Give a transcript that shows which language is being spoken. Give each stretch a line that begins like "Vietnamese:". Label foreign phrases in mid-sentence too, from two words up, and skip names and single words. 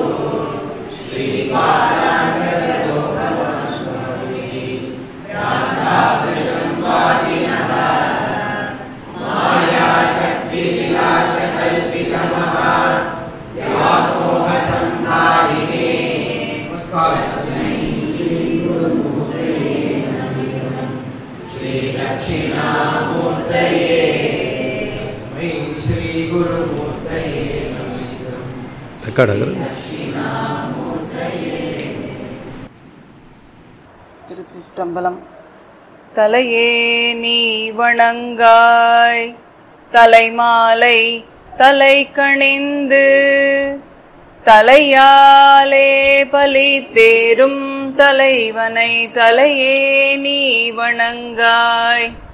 Sanskrit: श्रीबालाग्रलोकमस्मृति भ्रान्ताभृशं वादिनः मायाशक्तिविलासकल्पितमः व्यामोहसंहारिणे दक्षिणामूर्तये तस्मै श्री गुरुमूर्तये नमः.
Tamil: திருச்சிற்றம்பலம். தலையே நீ வணங்காய் தலைமாலை தலை கணிந்து தலையாலே பலி தேரும் தலைவனை தலையே நீ வணங்காய்.